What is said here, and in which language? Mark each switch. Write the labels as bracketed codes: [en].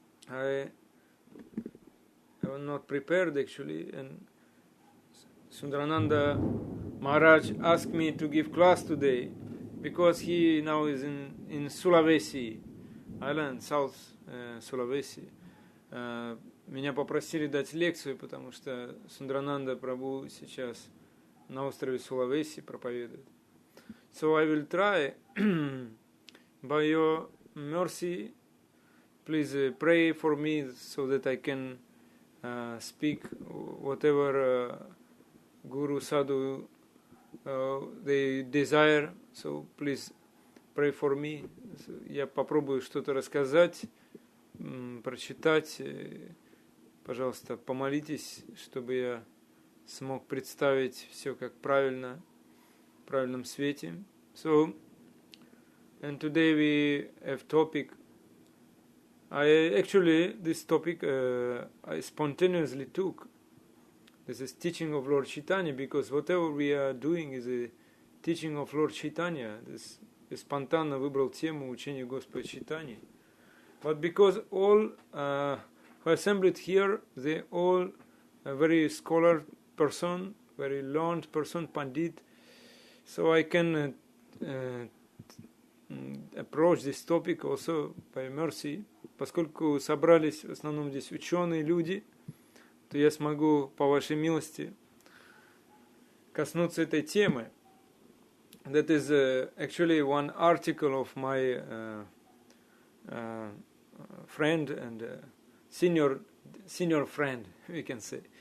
[en] I was not prepared actually, and Sundarananda Maharaj asked me to give class today because he now is in Sulawesi Island, South Sulawesi. [ru] Меня попросили дать лекцию, потому что Сундарананда Прабху сейчас на острове Сулавеси проповедует. [en] So I will try, by your mercy, please pray for me so that I can speak whatever Guru Sadhu they desire. So please pray for me. [ru] So, я попробую что-то рассказать, прочитать. Пожалуйста, помолитесь, чтобы я смог представить все как правильно, в правильном свете. [en] So, and today we have topic. This topic I spontaneously took. This is teaching of Lord Chaitanya, because whatever we are doing is a teaching of Lord Chaitanya. [ru] Я спонтанно выбрал тему учения Господа Чайтаньи. [en] But because all who assembled here, they all a very scholar person, very learned person, Pandit. So I can approach this topic also by mercy. [ru] Поскольку собрались в основном здесь ученые люди, то я смогу, по вашей милости, коснуться этой темы. [en] That is actually one article of my friend and senior friend, we can say.